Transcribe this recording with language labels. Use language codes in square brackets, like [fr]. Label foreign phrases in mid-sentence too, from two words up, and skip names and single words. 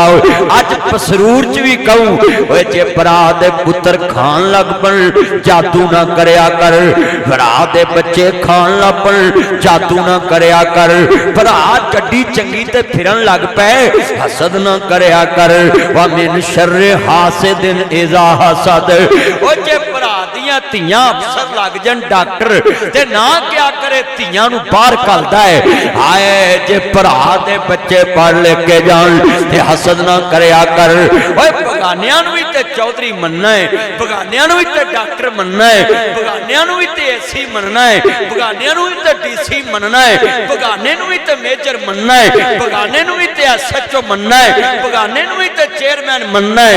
[pa] اج پسرور چ وی کہواں اوئے جے بھرا دے پتر کھان لگ پین جادو نہ کریا کر، بھرا دے بچے کھان لگ پین جادو نہ کریا کر، بھرا گڈی چنگی تے پھرن لگ پئے حسد نہ کریا کر. [ar] ومن شر حاسد إذا حسد. [pa] او جے بھرا دیاں دھیاں افسر لگ جان ڈاکٹر تے نہ کیہ کرے دھیاں نوں باہر گھلدا ہے. ہائے جے بھرا دے بچے پڑھ لکھ جان تے حسد نہ کریا کر. اوئے بیگانیاں نوں وی تے چوہدری منناں ہے، بیگانیاں نوں وی تے ڈاکٹر منناں ہے، بیگانیاں نوں وی تے اے سی منناں ہے، بیگانیاں نوں وی تے ڈی سی منناں ہے، بیگانے نوں وی تے میجر منناں ہے، بیگانے نوں وی تے ایس ایچ او منناں ہے، بیگانے نوں وی تے چیئرمین منناں ہے.